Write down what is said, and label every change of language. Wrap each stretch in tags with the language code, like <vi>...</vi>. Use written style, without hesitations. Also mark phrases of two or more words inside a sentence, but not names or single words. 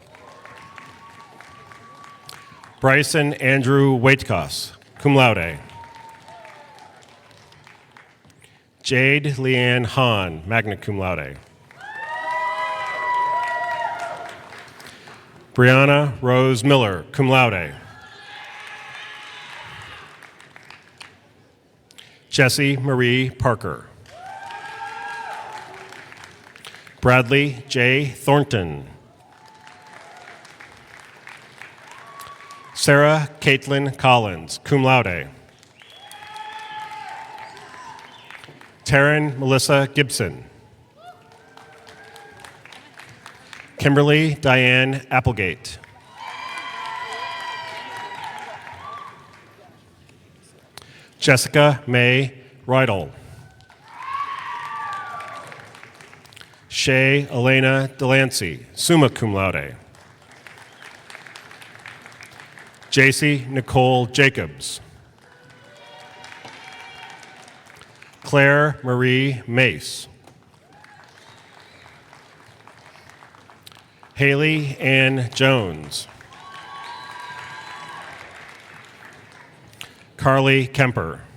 <en>Bryson Andrew Waitkos,</en> <la>cum laude.</la> <en>Jade Leanne Hahn,</en> <la>magna cum laude.</la> <en>Brianna Rose Miller,</en> <la>cum laude.</la> <en>Jessie Marie Parker. Bradley J. Thornton. Sarah Caitlin Collins,</en> <la>cum laude.</la> <en>Taryn Melissa Gibson. Kimberly Diane Applegate. Jessica May Rydell. Shay Elena Delancey,</en> <la>summa cum laude.</la> <en>JC Nicole Jacobs. Claire Marie Mace. Haley Ann Jones. Carly Kemper.</en>